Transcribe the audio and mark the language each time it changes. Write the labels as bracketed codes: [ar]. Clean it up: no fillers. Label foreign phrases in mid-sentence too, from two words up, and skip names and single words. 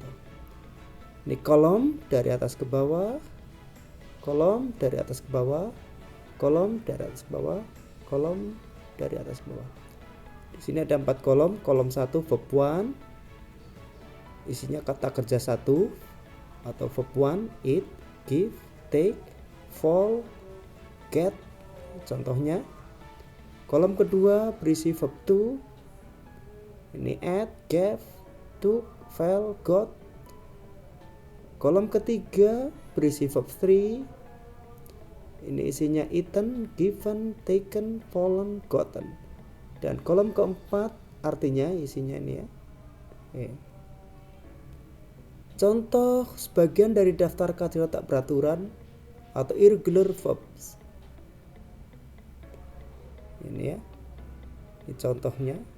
[id] Ini kolom dari atas ke bawah, kolom dari atas ke bawah, kolom dari atas ke bawah, kolom dari atas ke bawah. Di sini ada 4 kolom. Kolom 1 [en] verb one, [id] isinya kata kerja 1 atau [en] verb one, eat, give, take, fall, get, [id] contohnya. Kolom kedua berisi [en] verb 2, [id] ini [en] add, gave, took, fell, got. [id] Kolom ketiga berisi [en] verb 3, [id] ini isinya [en] eaten, given, taken, fallen, gotten. [id] Dan kolom keempat artinya isinya ini ya. Contoh sebagian dari daftar kata tak beraturan atau [en] irregular verbs. [id] Ini ya. Ini contohnya.